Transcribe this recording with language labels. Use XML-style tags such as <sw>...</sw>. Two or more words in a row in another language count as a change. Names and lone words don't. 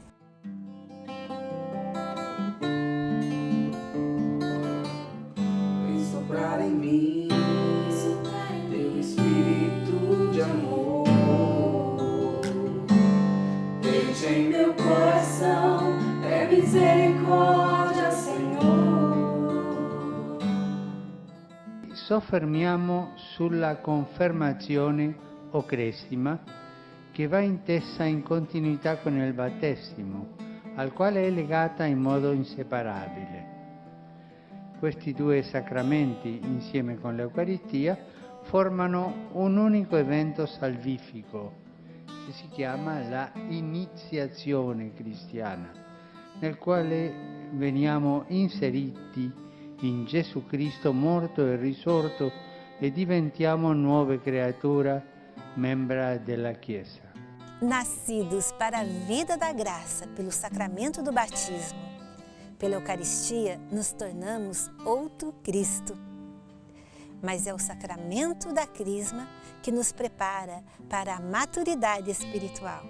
<pt>Vem soprar em mim, teu Espírito de amor. Deixa em meu coração, é misericórdia, Senhor.</pt> <it>Soffermiamo sulla confermazione o cresima che va intesa in continuità con il battesimo, al quale è legata in modo inseparabile. Questi due sacramenti, insieme con l'Eucaristia, formano un unico evento salvifico che si chiama la iniziazione cristiana, nel quale veniamo inseriti in Gesù Cristo morto e risorto e diventiamo nuove creature, membra della Chiesa.</it> <pt>Nascidos para a vida da graça pelo sacramento do batismo, pela Eucaristia nos tornamos outro Cristo. Mas é o sacramento da Crisma que nos prepara para a maturidade espiritual.</pt>